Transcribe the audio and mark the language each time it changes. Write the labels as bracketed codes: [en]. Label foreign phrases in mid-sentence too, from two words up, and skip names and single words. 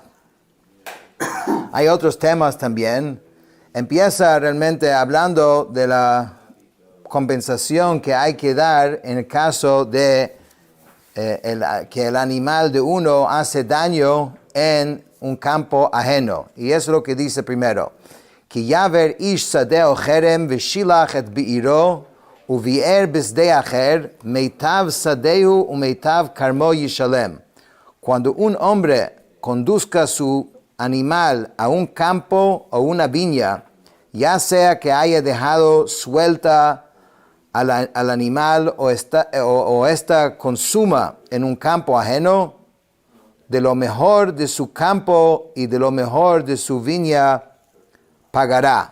[es] Hay otros temas también. Empieza realmente hablando de la compensación que hay que dar en el caso de que el animal de uno hace daño en un campo ajeno. Y eso es lo que dice primero. [he] כי יבער איש שדה או כרם ושלח את בעירו ובער בשדה אחר מיטב שדהו ומיטב כרמו ישלם. [es] Cuando un hombre conduzca su animal a un campo o una viña, ya sea que haya dejado suelta al animal o esta consuma en un campo ajeno, de lo mejor de su campo y de lo mejor de su viña pagará.